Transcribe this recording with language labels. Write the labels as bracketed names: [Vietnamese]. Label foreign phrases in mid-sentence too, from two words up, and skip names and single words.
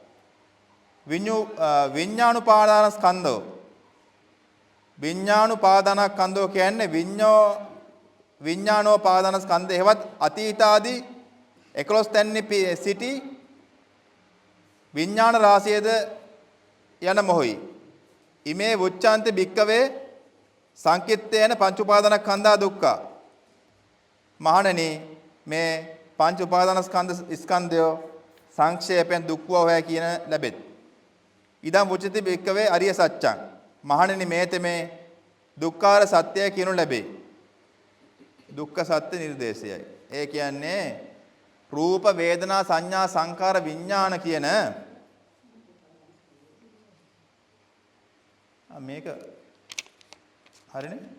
[Sinhala] විඤ්ඤාණුපාදානස්කන්ධෝ විඤ්ඤාණුපාදානස්කන්ධෝ කියන්නේ විඤ්ඤාණෝපාදානස්කන්ධය හේවත් අතීතාදී 11 තැන්නි සිටි විඤ්ඤාණ රාශියද යන මොහොයි. [Pali] ඉමේ වුච්ඡාන්ති භික්කවේ සංකිට්ඨේන පංච උපාදානස්කන්ධා දුක්ඛ. [Sinhala] මහණෙනි මේ පංච උපාදානස්කන්ධය සංක්ෂේපයෙන් දුක්ඛව හොය කියන ලැබෙත්. [Pali] ඉදම් වුච්චති භික්කවේ අරිය සත්‍යං. [Sinhala] මහණෙනි මේ තෙමේ දුක්ඛාර සත්‍යය කියනු ලැබේ. දුක්ඛ සත්‍ය නිර්දේශයයි. ඒ කියන්නේ රූප වේදනා සංඥා සංකාර විඥාන කියන මේක හරිනේ.